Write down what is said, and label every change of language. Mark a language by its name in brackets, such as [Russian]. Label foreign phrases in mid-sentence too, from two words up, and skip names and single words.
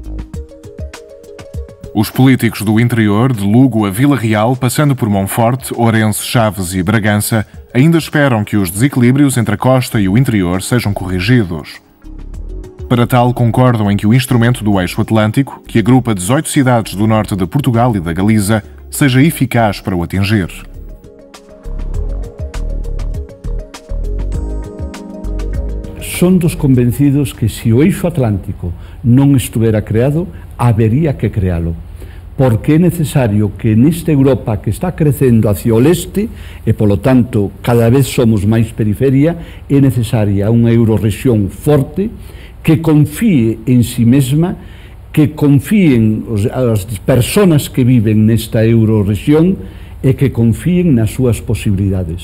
[Portuguese] Os políticos do interior, de Lugo a Vila Real, passando por Monforte, Ourense, Chaves e Bragança, ainda esperam que os desequilíbrios entre a costa e o interior sejam corrigidos. Para tal, concordam em que o instrumento do Eixo Atlântico, que agrupa 18 cidades do norte de Portugal e da Galiza, seja eficaz para o atingir. [Galician] Somos convencidos que se o Eixo Atlántico non estivera creado, habería que crealo. Porque é necesario que nesta Europa que está crecendo hacia o leste, e polo tanto cada vez somos máis periferia, é necesaria unha eurorrexión forte que confíe en si mesma, que confíen as persoas que viven nesta eurorrexión e que confíen nas súas posibilidades.